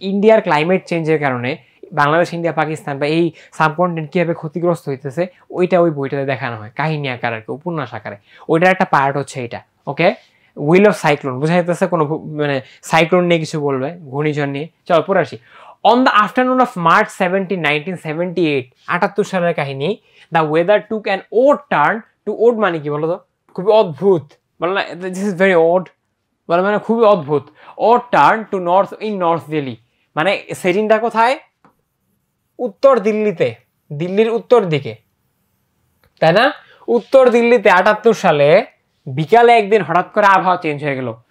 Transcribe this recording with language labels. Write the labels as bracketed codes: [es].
[bn] ইন্ডিয়ার ক্লাইমেট চেঞ্জের কারণে বাংলাদেশ, ইন্ডিয়া, পাকিস্তান বা এই সাবকন্টিনেন্ট কীভাবে ক্ষতিগ্রস্ত হইতেছে ওইটা ওই বইটাতে দেখানো হয় কাহিনী আকারে, উপন্যাস আকারে। ওইটার একটা পার্ট হচ্ছে এইটা। ওকে, হুইল অফ সাইক্লোন বোঝা যাইতেছে কোনো মানে সাইক্লোন নিয়ে কিছু বলবে, ঘূর্ণিঝড় নিয়ে। চল পরে আসি। [en] On the afternoon of March 17, 1978, [bn] 78 সালের কাহিনী, [en] the weather took an odd turn to odd [bn] মানে কি বলো তো? খুবই অদ্ভুত, বলে না [en] this is very odd, [bn] বলে মানে খুবই অদ্ভুত। [en] ও turn to north in north Delhi, মানে সেটিংটা কোথায়? [bn] উত্তর দিল্লিতে, দিল্লির উত্তর দিকে, তাই না? উত্তর দিল্লিতে 78 সালে বিকালে একদিন হঠাৎ করে আবহাওয়া চেঞ্জ হয়ে গেল।